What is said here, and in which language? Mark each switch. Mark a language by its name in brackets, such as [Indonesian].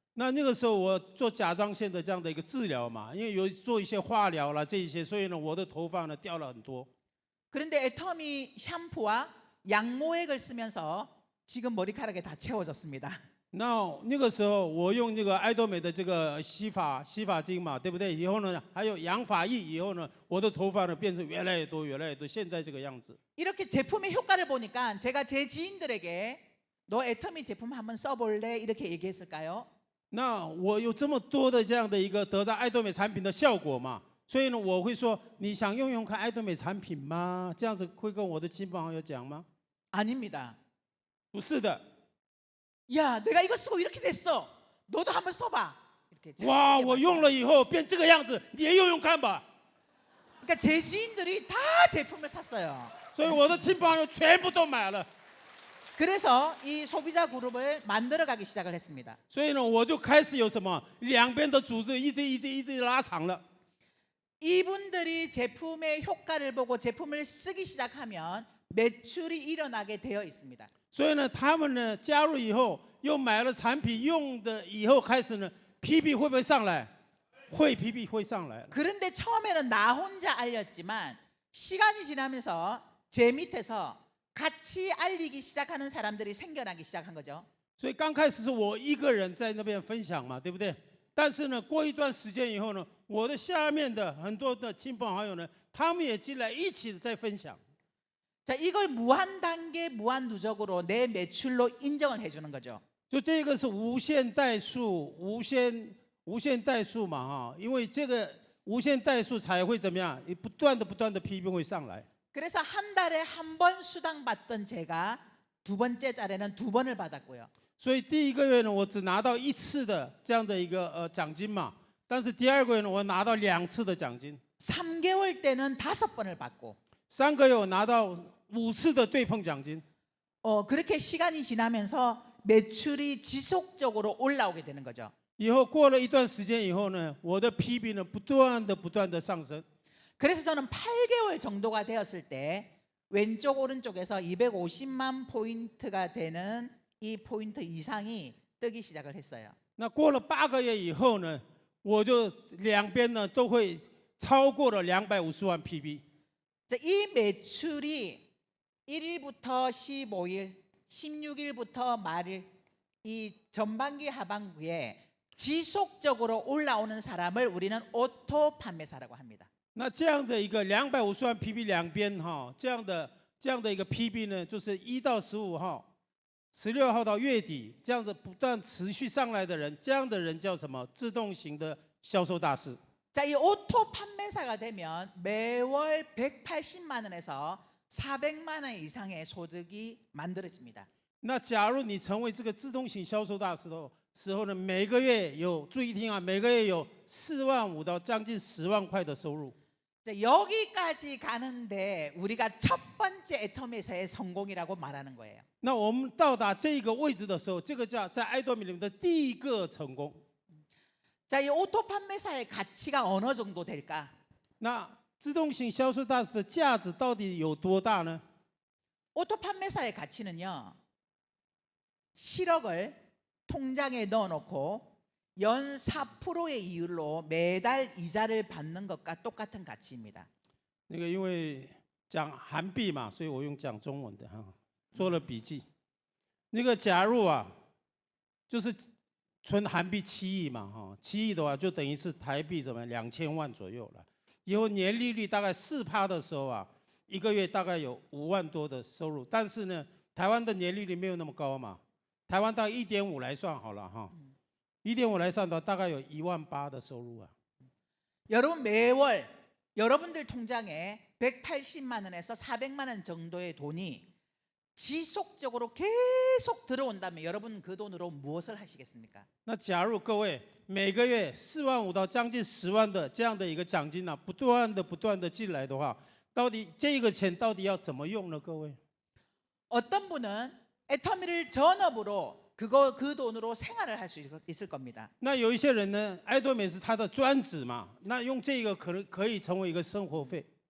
[Chinese] 那个时候我做甲状腺的这样的一个治疗嘛，因为有做一些化疗啦这一些，所以呢，我的头发呢掉了很多。 [Korean] 그런데 애터미 샴푸와 양모액을 쓰면서 지금 머리카락이 다 채워졌습니다. [Chinese] 那个时候我用那个爱多美的这个洗发精嘛，对不对？以后呢，还有养发液，以后呢，我的头发呢变成越来越多，越来越多，现在这个样子。 [Korean] 이렇게 제품의 효과를 보니까 제가 제 지인들에게 너 애터미 제품 한번 써볼래? 이렇게 얘기했을까요? [Chinese] 那我有这么多的这样的一个得到爱多美产品的效果嘛，所以呢，我会说你想用看爱多美产品吗？这样子会跟我的亲朋好友讲吗？ [Korean] 아닙니다. [Chinese] 不是的。 [Korean] 야, 내가 이거 쓰고 이렇게 됐어. 너도 한번 써봐. 이렇게 [Chinese] 哇， [Korean] 자신있게 [Chinese] 我 [Korean] 말씀하세요. [Chinese] 用了以后变这个样子，你也用看吧。 [Korean] 그러니까 제 지인들이 다 제품을 샀어요. [Chinese] 所以我的亲朋好友全部都买了。 [Korean] 그래서 이 소비자 그룹을 만들어가기 시작을 했습니다. [Chinese] 所以呢，我就开始有什么两边的组织一直拉长了。 [Korean] 이분들이 제품의 효과를 보고 제품을 쓰기 시작하면 매출이 일어나게 되어 있습니다. [Chinese] 所以呢，他们呢加入以后，又买了产品用的以后开始呢，PB 会不会上来？会 ，PB 会上来。 [Korean] 그런데 처음에는 나 혼자 알렸지만 시간이 지나면서 제 밑에서 같이 알리기 시작하는 사람들이 생겨나기 시작한 거죠. [Chinese] 所以刚开始是我一个人在那边分享嘛，对不对？但是呢，过一段时间以后呢，我的下面的很多的亲朋好友呢，他们也进来一起在分享。 [Korean] 자, 이걸 무한 단계, 무한 누적으로 내 매출로 인정을 해주는 거죠. [Chinese] 就这个是无限代数，无限代数嘛哈，因为这个无限代数才会怎么样？不断的批评会上来。 [Korean] 그래서 한 달에 한 번 수당 받던 제가 두 번째 달에는 두 번을 받았고요. [Chinese] 所以第一个月呢，我只拿到一次的这样的一个奖金嘛，但是第二个月呢，我拿到2次的奖金， [Korean] 3개월 때는 5번을 받고 [Chinese] 3个月我拿到5次的对碰奖金。 [Korean] 그렇게 시간이 지나면서 매출이 지속적으로 올라오게 되는 거죠. [Chinese] 以后过了一段时间以后呢，我的 PB 呢不断的上升。 [Korean] 그래서 저는 8개월 정도가 되었을 때 왼쪽 오른쪽에서 250만 포인트가 되는 이 포인트 이상이 뜨기 시작을 했어요. [Chinese] 那过了8个月以后呢，我就两边呢都会超过了250万 PB。 [Korean] 자, 이 매출이 1일부터 15일, 16일부터 말일 이 전반기 하반기에 지속적으로 올라오는 사람을 우리는 오토 판매사라고 합니다. [Chinese] 那这样的一个250万 PB 两边哈，这样的一个 PB 呢，就是1到15号、16号到月底这样子不断持续上来的人，这样的人叫什么？自动型的销售大师。 [Korean] 자, 이 오토 판매사가 되면 매월 180만 원에서 400만 원 이상의 소득이 만들어집니다. [Chinese] 那假如你成为这个自动型销售大师的时候呢，每个月有注意听啊，每个月有4万5到将近10万块的收入。 [Korean] 자, 여기까지 가는데 우리가 첫 번째 애터미사의 성공이라고 말하는 거예요. [Chinese] 那我们到达这个位置的时候，这个叫在爱多美里面的第一个成功。 [Korean] 자, 이 오토 판매사의 가치가 어느 정도 될까? [Chinese] 那自动型销售大师的价值到底有多大呢？ [Korean] 오토 판매사의 가치는요, 7억을 통장에 넣어놓고 연 4%의 이율로 매달 이자를 받는 것과 똑같은 가치입니다. [Chinese] 那个因为讲韩币嘛，所以我用讲中文的哈，做了笔记。那个假如啊，就是存韩币7亿嘛，哈，7亿的话就等于是台币怎么2000万左右了。以后年利率大概4%的时候啊，一个月大概有5万多的收入。但是呢，台湾的年利率没有那么高嘛，台湾到1.5来算好了哈，1.5来算的大概有1万8的收入啊。 [Korean] 여러분 매월 여러분들 통장에 180만 원에서 400만 원 정도의 돈이 지속적으로 계속 들어온다면 여러분 그 돈으로 무엇을 하시겠습니까? [Chinese] 那假如各位每个月4万5到将近10万的这样的一个奖金呢、不断的进来的话，到底这个钱到底要怎么用呢？各位， [Korean] 어떤 분은 애터미를 전업으로 그 돈으로 생활을 할 수 있을 겁니다. [Chinese] 那有一些人呢，爱多美是他的专职嘛，那用这个可以成为一个生活费。